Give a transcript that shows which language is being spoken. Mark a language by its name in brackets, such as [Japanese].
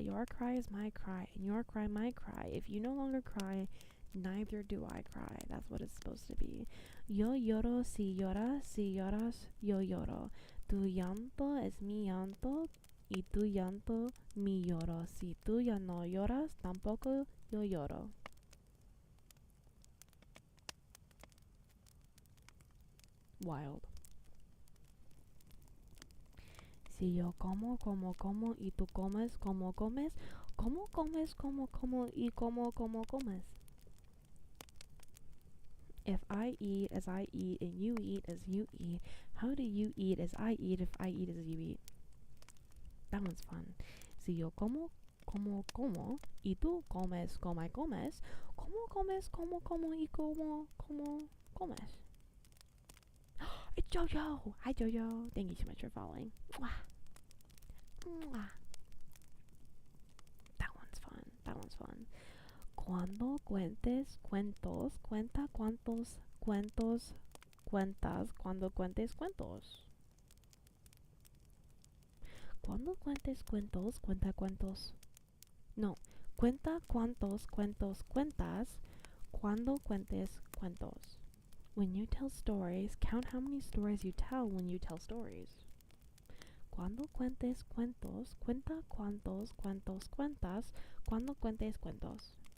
[English] Your cry is my cry, and your cry, my cry. If you no longer cry, neither do I cry. That's what it's supposed to be. [Spanish] Yo lloro si lloras, si lloras, yo lloro. Tu llanto es mi llanto, y tu llanto mi lloro. Si tú ya no lloras, tampoco yo lloro. [English] Wild. [Spanish] Si yo como, y tú comes, como comes, ¿cómo comes, y como comes? [English] If I eat as I eat and you eat as you eat, how do you eat as I eat if I eat as you eat? That one's fun. [Spanish] Si yo como, y tú comes, comes, ¿cómo comes, y como comes? [English] It's Jojo! Hi Jojo! Thank you so much for following. Mwah. Mwah. That one's fun. That one's fun. [Spanish] Cuando cuentes cuentos, cuenta cuántos cuentos cuentas cuando cuentes cuentos. Cuando cuentes cuentos, cuenta cuentos. No, cuenta cuántos cuentos cuentas cuando cuentes cuentos. [English] When you tell stories, count how many stories you tell when you tell stories. [Spanish] Cuando cuentes cuentos, cuenta cuántos cuentos cuentas cuando cuentes cuentos.